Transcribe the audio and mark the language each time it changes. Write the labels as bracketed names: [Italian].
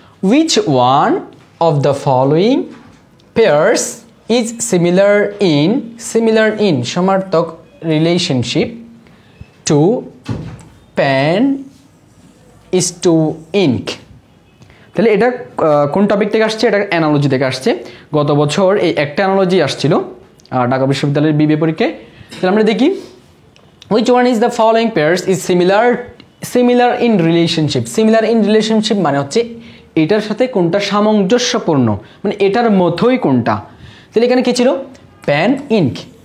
[English] Which one of the following pairs is similar in সমার্থক relationship to pen is to ink? [Bangla] তাহলে এটা কোন topic থেকে আসছে? এটা অ্যানালজি থেকে আসছে। গত বছর এই একটা অ্যানালজি আসছিল ঢাকা বিশ্ববিদ্যালয়ের বিবিএ পরীক্ষায়। [English] তাহলে আমরা দেখি, which one is the following pairs is similar in relationship? [Bangla] Similar in relationship মানে হচ্ছে এটার সাথে কোনটা সামঞ্জস্যপূর্ণ, মানে এটার মতোই কোনটা। তাহলে এখানে কি ছিল? Pen, ink.